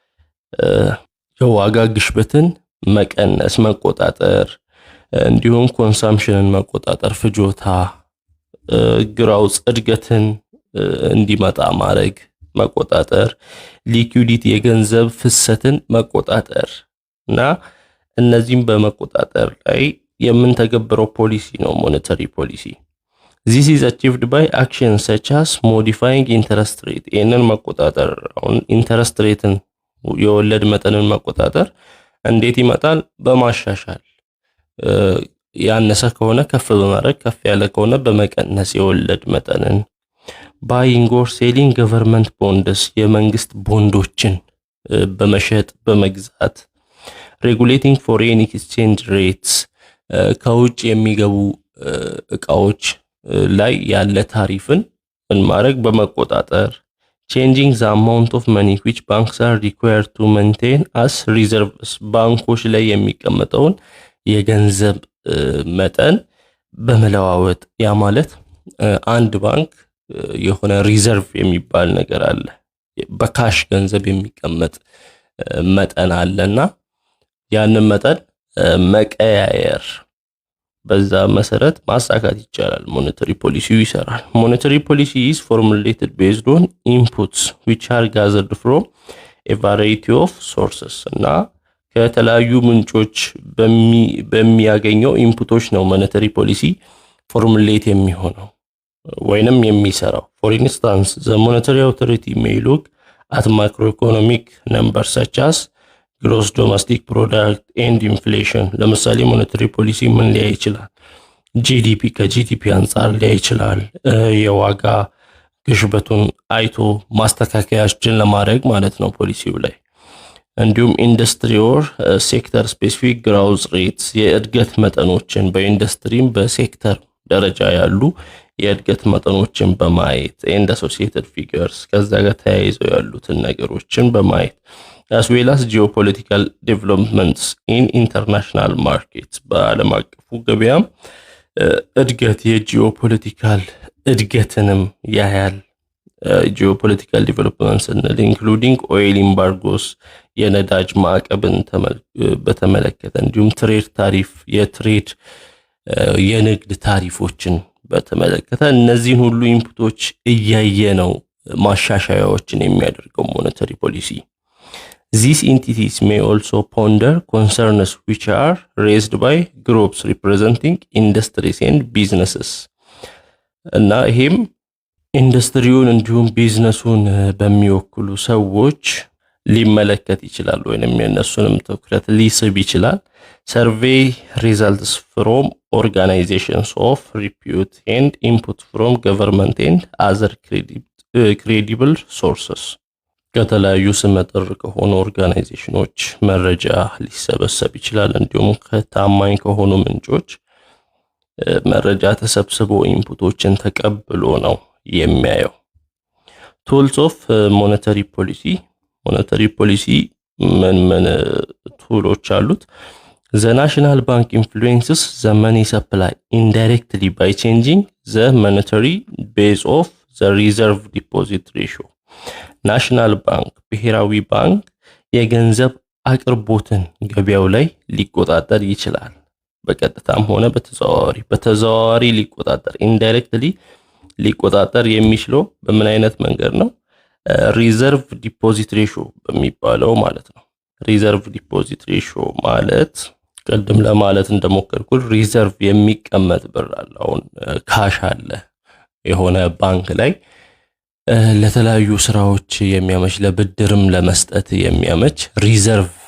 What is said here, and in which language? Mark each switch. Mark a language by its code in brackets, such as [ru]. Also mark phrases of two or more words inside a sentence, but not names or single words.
[am] የዋጋ ግሽበትን መቀነስ መቆጣጠር እንዲሁም ኮንሰምፕሽንን መቆጣጠር ፍጆታ ግራውስ እድገትን እንዲመጣ ማድረግ መቆጣጠር ሊኩዊዲቲ የገንዘብ ፍሰትን መቆጣጠር እና እነዚህም በመቆጣጠር ላይ የምንተገብረው ፖሊሲ ነው [en] monetary policy። This is achieved by actions such as modifying interest rate [am] ይህንን መቆጣጠር አሁን [en] interest rate [am] የወለድ መጠንን መቆጣጠር እንዴት ይመጣል? በማሻሻል ያነሰ ከሆነ ከፍ በማድረግ ከፍ ያለ ከሆነ በመቀነስ የወለድ መጠንን [en] buying or selling government bonds [am] የመንግስት ቦንዶችን በመሸጥ በመግዛት [en] regulating foreign exchange [am] rates ከውጭ የሚገቡ እቃዎች ላይ ያለ ታሪፍን ማድረግ በመቆጣጠር [en] changing the amount of money which banks are required to maintain as reserves [am] ባንኮች ላይ የሚቀመጠውን የገንዘብ መጠን በመለዋወጥ ያ ማለት አንድ ባንክ የሆነ ሪዘርቭ የሚባል ነገር አለ በካሽ ገንዘብ የሚቀመጥ መጠን አለና ያንን መጠን መቀያየር በዛ መሰረት ማሳካት ይቻላል። ሞኔታሪ ፖሊሲው ይሰራል። [en] monetary policy is formulated based on inputs which are gathered from a variety of sources [am] እና ከተለያዩ ምንጮች በሚያገኘው ኢንፑቶች ነው [en] monetary policy formulate [am] የሚሆነው ወይንም የሚሰራው። [en] For instance, the monetary authority may look at macroeconomic numbers such as gross domestic product and inflation [am] ለምሳሌ [en] monetary policy [am] ምን ሊያይ ይችላል? ጂዲፒ ከጂዲፒ አንፃር ሊያይ ይችላል። የዋጋ ግሽበቱን አይቶ ማስተካከያዎችን ለማድረግ ማለት ነው ፖሊሲው ላይ። እንዲሁም ኢንዱስትሪ [en] or sector specific growth rates [am] የእድገት መጠኖችን በኢንዱስትሪም በሴክተር ደረጃ ያሉ የእድገት መጠኖችን በማየት [en] and associated figures [am] ከዛ ጋር ተያይዘው ያሉትን ነገሮችን በማየት [en] as well as geopolitical developments in international markets [am] በዓለም አቀፉ ገበያም እድገት የጂኦፖለቲካል እድገትንም ያያል። [en] geopolitical developments including oil embargoes [am] የነዳጅ ማዕቀብን በተመለከተ እንዲሁም [en] trade tariff [am] የትሬድ የንግድ ታሪፎችን በተመለከተ እነዚህን ሁሉ ኢንፑቶች እያየ ነው ማሻሻያዎችን የሚያደርገው [en] monetary policy። These entities may also ponder concerns which are raised by groups representing industries and businesses [am] እና ይሄም ኢንዱስትሪውን እንዲሁም ቢዝነሱን በሚወክሉ ሰዎች ሊመለከት ይችላል ወይንም የነሱንም ትኩረት ሊስብ ይችላል። [en] survey results from organizations of repute and input from government and other credible sources [am] ከተለያዩ ስመጥር ከሆኑ ኦርጋናይዜሽኖች መረጃ ሊሰበሰብ ይችላል። እንዲሁም ከታማኝ ከሆኑ ምንጮች መረጃ ተሰብስቦ ኢንፑቶችን ተቀብሎ ነው የሚያየው። [en] tools of monetary policy monetary policy [am] ምን ቱሎች አሉት? [en] the national bank influences the money supply indirectly by changing the monetary base of the reserve deposit ratio national bank [am] ብሔራዊ ባንክ የገንዘብ አቅርቦትን ገበያው ላይ ሊቆጣጠር ይችላል። በቀጥታም ሆነ በተዘዋዋሪ ሊቆጣጠር ኢንዳይሬክትሊ ሊቆጣጠር የሚችለው በምን አይነት መንገድ ነው? [en] reserve deposit ratio [am] በሚባለው ማለት ነው። [en] reserve deposit ratio [am] ማለት ቀደም ለማለት እንደሞከርኩት ሪዘርቭ የሚቀመጥ ብር አለ። አሁን ካሽ አለ የሆነ ባንክ ላይ ለተለያዩ ስራዎች የሚያመች ለብድርም ለመስጠት የሚያመች ሪዘርቭ